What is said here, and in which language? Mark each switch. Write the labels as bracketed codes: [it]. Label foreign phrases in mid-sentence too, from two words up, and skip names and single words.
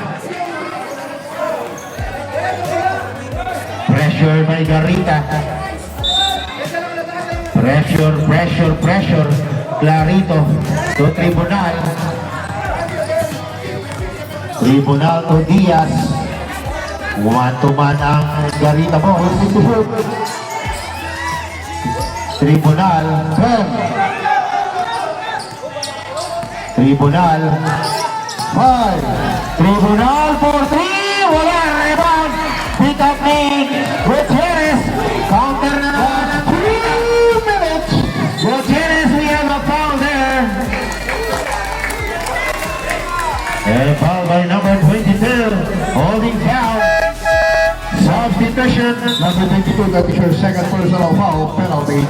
[en] Pressure by Garita. Pressure. Clarito to Tribunal. Tribunal to Diaz. One to man ang Garita ball. Tribunal. Tribunal 5. Tribunal for 3. Wala. Rebound. Pick up ni Gutierrez. Counter [tl] na naman. [en] 3 minutes. Gutierrez, we have a foul there. And a foul by number 22. Holding foul. Substitution. Number 22, that is your second personal foul penalty.